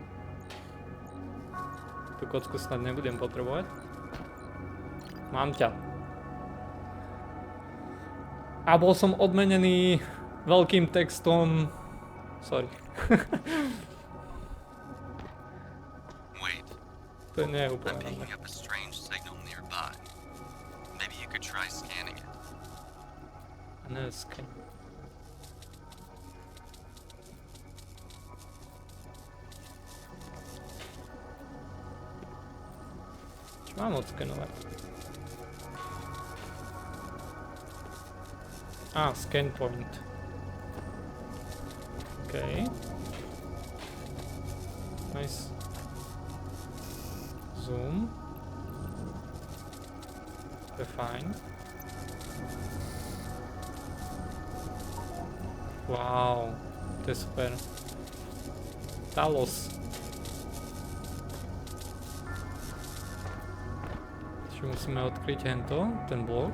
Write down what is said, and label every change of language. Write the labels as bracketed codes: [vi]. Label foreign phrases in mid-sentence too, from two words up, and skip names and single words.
[sk] Tú kocku snad nebudem potrebovať. Mám ťa. A bol som odmenený veľkým textom. Sorry. [en] Wait, [sk] To nie je [en] I'm [sk] úplne [en] picking [sk] dobré. [en] up a strange signal nearby. Maybe you could try scanning it. [sk] Dneska. Čo mám odskenovať? [en] Scan point. OK. Nice. [sk] Zoom. To je fajn. Wow, to je super. Talos. Čiže musíme odkryť ten blok.